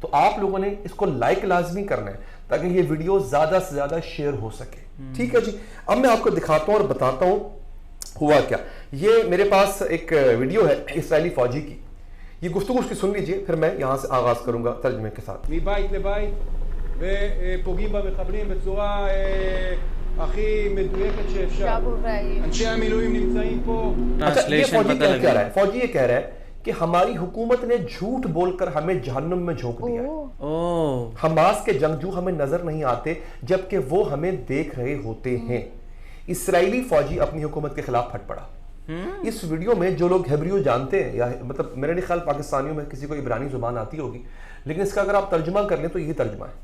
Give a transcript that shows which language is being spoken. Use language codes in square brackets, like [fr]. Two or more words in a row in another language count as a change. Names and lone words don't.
[ur] تو آپ لوگوں نے اس کو لائک لازمی کرنا ہے تاکہ یہ ویڈیو زیادہ سے زیادہ شیئر ہو سکے. ٹھیک ہے جی، اب میں آپ کو دکھاتا ہوں اور بتاتا ہوں ہوا کیا. یہ میرے پاس ایک ویڈیو ہے اسرائیلی فوجی کی، یہ گفتگو اس کی سن لیجیے، پھر میں یہاں سے آغاز کروں گا ترجمے کے ساتھ. [he] מבית לבית ופוגעים במחבלים בצורה הכי מדויקת שאפשר. אנשי המילואים נמצאים פה. [ur] اچھا، یہ فوجی کیا کہہ رہا ہے؟ فوجی یہ کہہ رہا ہے کہ ہماری حکومت نے جھوٹ بول کر ہمیں جہنم میں جھونک دیا ہے. حماس کے جنگجو ہمیں نظر نہیں آتے جبکہ وہ ہمیں دیکھ رہے ہوتے ہیں. اسرائیلی فوجی اپنی حکومت کے خلاف پھٹ پڑا. اس ویڈیو میں جو لوگ ہیبریو جانتے ہیں، یا مطلب میرے نہیں خیال پاکستانیوں میں کسی کو عبرانی زبان آتی ہوگی، لیکن اس کا اگر آپ ترجمہ کر لیں تو یہی ترجمہ ہے.